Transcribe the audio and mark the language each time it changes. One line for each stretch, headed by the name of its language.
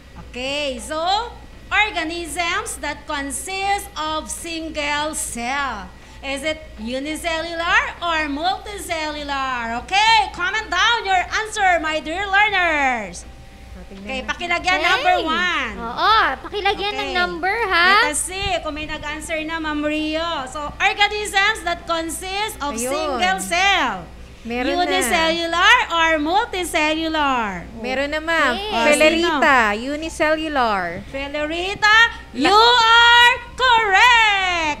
English: Okay, so organisms that consist of single cell. Is it unicellular or multicellular? Okay, comment down your answer, my dear learners.
Filipino: Okay, pakilagyan number 1. Oo, pakilagyan ng number, ha?
English: Let us see
Filipino: kung may nag-answer na, Ma'am Rio.
English: So, organisms that consist of single cell.
Filipino: Meron
English: Unicellular or multicellular?
Filipino: Meron na, ma'am. Okay.
English: Felerita, unicellular. Felerita, you are correct!